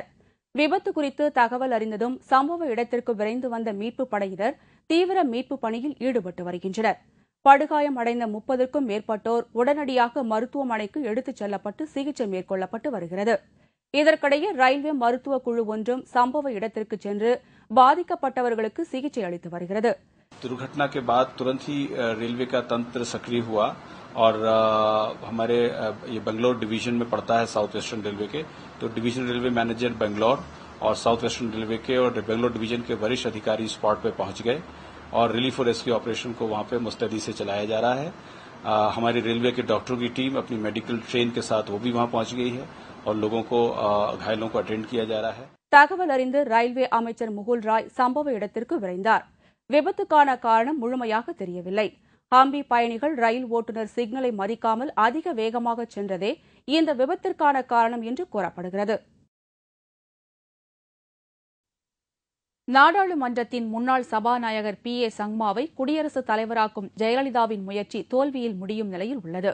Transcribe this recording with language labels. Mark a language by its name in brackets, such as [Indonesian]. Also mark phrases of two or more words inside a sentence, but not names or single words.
[Tamil] விபத்து குறித்து தகவல் அறிந்ததும் சம்பவ இடத்திற்கு விரைந்து வந்த மீட்புப் படையினர் தீவிர மீட்புப் பணியில் ஈடுபட்டு வருகின்றனர். படுகாயம் அடைந்த 30க்கும் மேற்பட்டோர் உடனடியாக மருத்துவமனைக்கு எடுத்துச் செல்லப்பட்டு சிகிச்சை மேற்கொள்ளப்பட்டு வருகிறது. இதற்கிடையே ரயில்வே மருத்துவ குழு ஒன்றும் சம்பவ இடத்திற்கு சென்று பாதிக்கப்பட்டவர்களுக்கு சிகிச்சை அளித்து வருகிறது. [Hindi] दुर्घटना के बाद तुरंत ही रेलवे का तंत्र सक्रिय हुआ और हमारे ये बेंगलोर डिवीजन में पड़ता है साउथ वेस्टर्न रेलवे के, तो [English] division railway manager [Hindi] बेंगलोर और साउथ वेस्टर्न रेलवे के और बेंगलोर डिवीजन के वरिष्ठ अधिकारी स्पॉट पे पहुंच गए और रिलीफ और [English] rescue operation [Hindi] को वहां पे मुस्तैदी से चलाया जा रहा है. हमारी रेलवे के डॉक्टरों की टीम अपनी [English] medical train [Hindi] के साथ वो भी वहां पहुंच गई है और लोगों को घायलों को अटेंड किया जा रहा है. [Tamil] தகவல் அறிந்து ரயில்வே அமைச்சர் முகுல் ராய் சம்பவ இடத்திற்கு விரைந்தார். விபத்துக்கான காரணம் முழுமையாக தெரியவில்லை. ஹம்பி பயணிகள் ரயில் ஓட்டுநர் சிக்னலை மதிக்காமல் அதிக வேகமாக சென்றதே இந்த விபத்திற்கான காரணம் என்று கூறப்படுகிறது. நாடாளுமன்றத்தின் முன்னாள் சபாநாயகர் PA சங்மாவை குடியரசுத் தலைவராக்கும் ஜெயலலிதாவின் முயற்சி தோல்வியில் முடியும் நிலையில் உள்ளது.